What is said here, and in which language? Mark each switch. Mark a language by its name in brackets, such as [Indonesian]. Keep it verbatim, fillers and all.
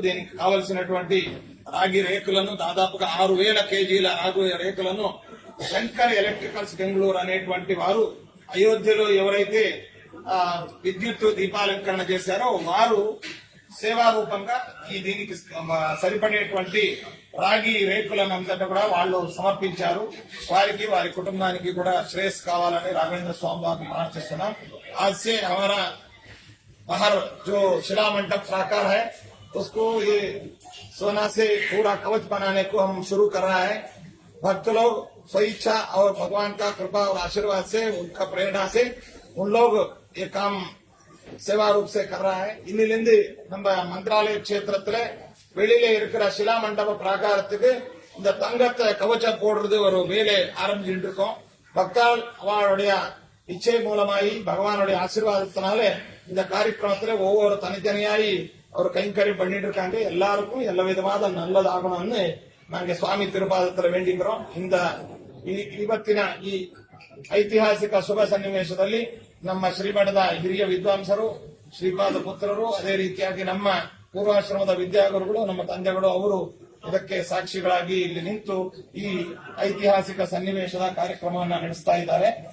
[Telugu] దీనికి కావలసినటువంటి రాగి రేకులను దాదాపుగా ఆరు వేల కేజీల రాగు రేకులను శంకర్ ఎలక్ట్రికల్స్ బెంగళూరు అనేటువంటి వారు అయోధ్యలో ఎవరైతే విద్యుత్ దీపాలంకరణ చేశారో వారు సేవారూపంగా ఈ దీనికి సరిపడేటువంటి రాగి రేకులనంతటా కూడా వాళ్ళు సమర్పించారు. వారికి వారి కుటుంబానికి కూడా శ్రేయస్ కావాలని రాఘవేంద్ర స్వామి వారిని ప్రార్థిస్తున్నాం. [Hindi] ఆజ్ సే హమారా బహర్ జో శిలామంటప్ సాకార్ హై उसको ये सोना से पूरा कवच बनाने को हम शुरू कर रहा है. भक्त लोग स्वेच्छा और भगवान का कृपा और आशीर्वाद से, उनका प्रेरणा से उन लोग ये काम सेवा रूप से कर रहा है. [Tamil] இன்னிலிருந்து நம்ம மந்திராலய க்ஷேத்திரத்துல வெளியில இருக்கிற சிலா மண்டப பிராகாரத்துக்கு இந்த தங்கத்தை கவச்சம் போடுறது ஒரு வேலை ஆரம்பிச்சுட்டு இருக்கோம். பக்தால் அவளுடைய இச்சை மூலமாயி பகவானுடைய ஆசீர்வாதத்தினால இந்த காரியக்கிரமத்துல ஒவ்வொரு தனித்தனியாயி அவர் கைங்கரியம் பண்ணிட்டு இருக்காங்க. எல்லாருக்கும் எல்லா விதமான நல்லதாகணும்னு நாங்க சுவாமி திருபாதத்துல வேண்டிக்கிறோம். [Kannada] இந்த ಇವತ್ತಿನ ಈ ಐತಿಹಾಸಿಕ ಶುಭ ಸನ್ನಿವೇಶದಲ್ಲಿ ನಮ್ಮ ಶ್ರೀಮಠದ ಹಿರಿಯ ವಿದ್ವಾಂಸರು, ಶ್ರೀಪಾದ ಪುತ್ರರು, ಅದೇ ರೀತಿಯಾಗಿ ನಮ್ಮ ಪೂರ್ವಾಶ್ರಮದ ವಿದ್ಯಾಗುರುಗಳು, ನಮ್ಮ ತಂದೆಗಳು ಅವರು ಇದಕ್ಕೆ ಸಾಕ್ಷಿಗಳಾಗಿ ಇಲ್ಲಿ ನಿಂತು ಈ ಐತಿಹಾಸಿಕ ಸನ್ನಿವೇಶದ ಕಾರ್ಯಕ್ರಮವನ್ನು ನಡೆಸ್ತಾ ಇದ್ದಾರೆ.